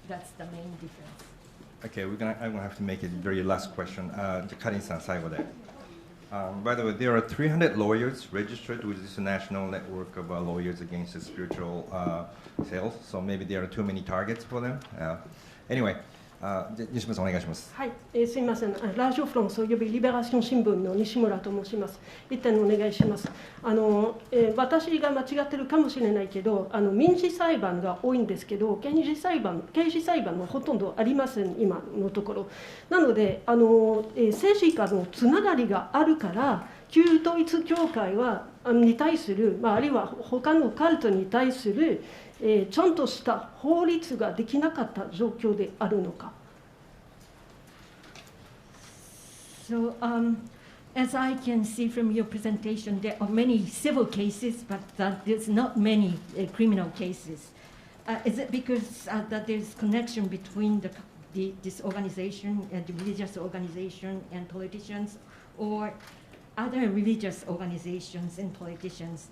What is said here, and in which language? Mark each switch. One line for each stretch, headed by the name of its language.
English: That's the main difference. Okay, I'm going to have to make it very last question.
Japanese: じゃあカリンさん最後で。
English: By the way, there are 300 lawyers registered with this national network of lawyers against the spiritual sales, so maybe there are too many targets for them. Anyway,
Japanese: 西村さんお願いします。はい、すみません、ラジオフランスおよびリベラション新聞の西村と申します。一点お願いします。私が間違ってるかもしれないけど、民事裁判が多いんですけど、刑事裁判はほとんどありません、今のところ。なので、政治家のつながりがあるから、旧統一教会に対する、あるいは他のカルトに対する、ちゃんとした法律ができなかった状況であるのか。
English: So, as I can see from your presentation, there are many civil cases, but there's not many criminal cases. Is it because that there's connection between this organization, the religious organization, and politicians, or other religious organizations and politicians?